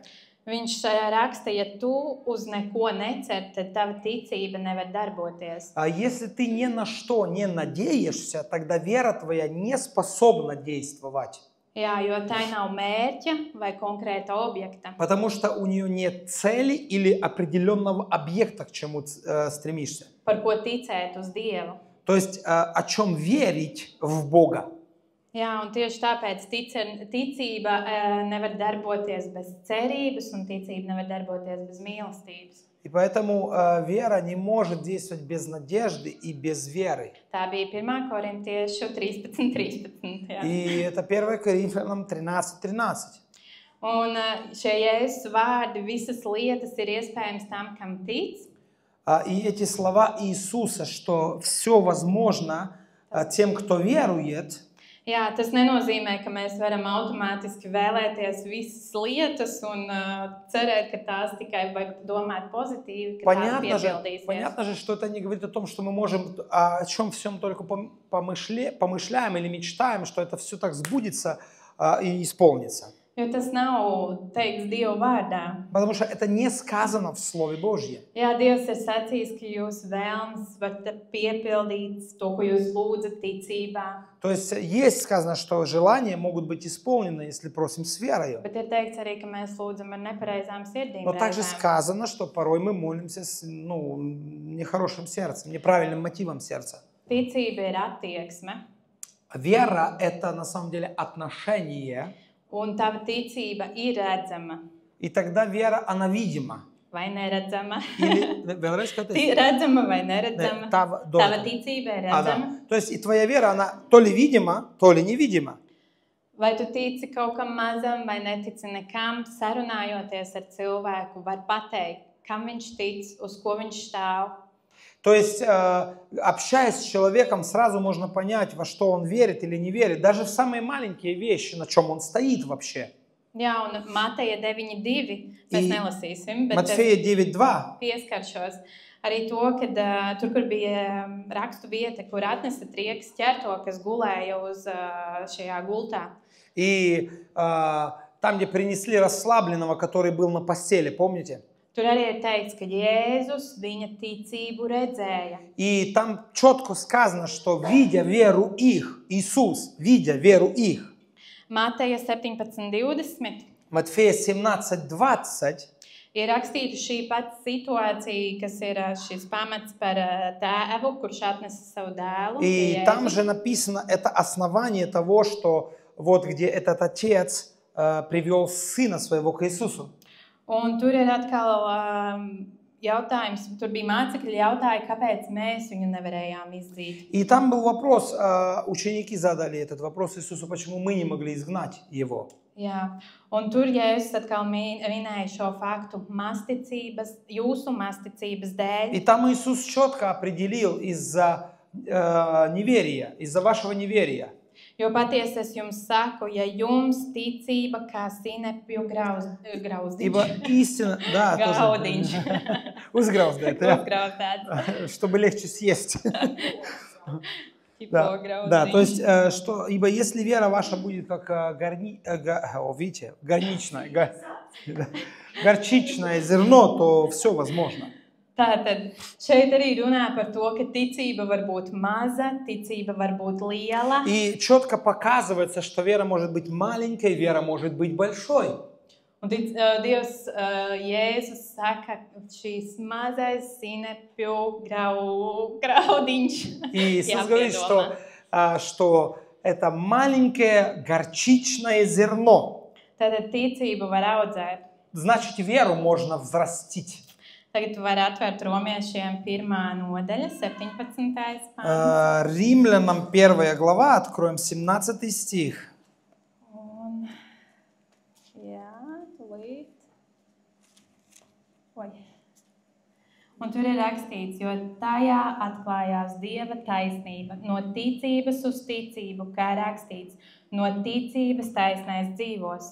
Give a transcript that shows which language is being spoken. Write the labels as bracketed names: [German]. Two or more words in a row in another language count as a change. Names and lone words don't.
[Latvian] Viņš raksta, ja tu uz neko necer, tad tava ticība nevar darboties. [Russian] Если ты ни на что не надеешься, тогда вера твоя не способна действовать. [Latvian] Jā, jo tai nav mērķa vai konkrēta objekta. [Russian] Потому что у нее нет цели или определенного объекта, к чему стремишься. [Latvian] Par ko ticēt uz Dievu. [Russian] То есть о чем верить в Бога. [Latvian] Jā, un tieši tāpēc ticība nevar darboties bez cerības, un ticība nevar darboties bez mīlestības. [Russian] И поэтому вера не может действовать без надежды и без веры. [Latvian] Tā bija 1. Korintiešu 13:13. Jā. [Russian] И это 1 Коринфянам 13:13. [Latvian] Un šie Jēzus vārdi, visas lietas ir iespējams tam, kam tic. [Russian] И эти слова Иисуса, что все возможно тем, кто верует. [Latvian] Jā, tas nenozīmē, ka mēs varam automātiski vēlēties visas lietas un cerēt, ka tās tikai vajag domāt pozitīvi, ka tās piepildīsies. [Russian] Понятно же, что это не говорит о том, что мы можем о чем всем только помышляем или мечтаем, что это все так сбудется и исполнится. [Latvian] Jo tas nav teikts Dieva vārdā. [Russian] Потому что это не сказано в Слове Божьем. [Latvian] Jā, Dievs ir sacījis, ka jūsu vēlmes var piepildīt to, ko jūs lūdzat ticībā. [Russian] То есть сказано, что желания могут быть исполнены, если просим с верою. [Latvian] Bet ir teikts arī, ka mēs lūdzam ar nepareizām sirdīm. [Russian] Но также сказано, что порой мы молимся с нехорошим сердцем, неправильным мотивом сердца. [Latvian] Ticība ir attieksme. [Russian] Вера – это на самом деле отношение. [Latvian] Un tava ticība ir redzama. [Russian] И тогда вера, она видима. [Latvian] Vai neredzama? Или, vēlreiz skaties? Redzama vai neredzama? Tava ticība ir redzama. [Russian] То есть и твоя вера, она то ли видима, то ли невидима. [Latvian] Vai tu tici kaut kam mazam vai netici nekam, sarunājoties ar cilvēku, var pateikt, kam viņš tic, uz ko viņš stāv. [Russian] То есть, общаясь с человеком, сразу можно понять, во что он верит или не верит. Даже в самые маленькие вещи, на чем он стоит вообще. [Latvian] Jā, un Mateja 9:2 mēs nelasīsim, bet [Russian] Матфея 9:2 [Latvian] pieskaršos arī to, ka tur, kur bija rakstu vieta, kur atnesa trieks ķerto, kas gulēja uz šajā gultā. [Russian] И там, где принесли расслабленного, который был на постели, помните? [Latvian] Tur arī ir teikts, ka Jēzus viņa ticību redzēja. [Russian] И там четко сказано, что видя веру их, Иисус, видя веру их. [Latvian] Mateja 17:20. [Russian] Матфея 17:20. [Latvian] Ir rakstīta šī pati situācija, kas ir šis pamats par tēvu, kurš atnesa savu dēlu. [Russian] И там же написано это основание того, что вот где этот отец привел сына своего к Иисусу. [Latvian] Un tur ir atkal jautājums, tur bija mācekļi jautāja, kāpēc mēs viņu nevarējām izdzīt. [Russian] И там был вопрос, ученики задали этот вопрос Иисусу, почему мы не могли изгнать его. [Latvian] Jā, un tur Jēzus atkal minēja šo faktu jūsu masticības dēļ. [Russian] И там Иисус четко определил из-за неверия, из-за вашего неверия. [Latvian] Jo patiesi es jums saku, ja jums ticība kā sinepju grauzdiņš. [Russian] Ибо истина, да, Гауdiņš. [Latvian] Uzgrauzdēt, да. Uzgrauzdēts. [Russian] Чтобы легче съесть. Да, да, то есть, что, ибо если вера ваша будет как горчичное зерно, то все возможно. [Latvian] Tātad šeit arī runā par to, ka ticība var būt maza, ticība var būt liela. [Russian] И четко показывается, что вера может быть маленькой, вера может быть большой. [Latvian] Un Dievs, Jēzus saka, šīs mazais sinepju graudiņš. [Russian] И Иисус говорит, что это маленькое горчичное зерно. [Latvian] Tātad ticību var audzēt. [Russian] Значит, веру можно взрастить. [Latvian] Tagad var atvērt Romiešiem 1. nodaļa, 17. pāns. [Russian] Римлянам 1 глава, откроем 17 стих. [Latvian] Un tur ir rakstīts, jo tajā atklājās Dieva taisnība, no ticības uz ticību, kā rakstīts, no ticības taisnais dzīvos.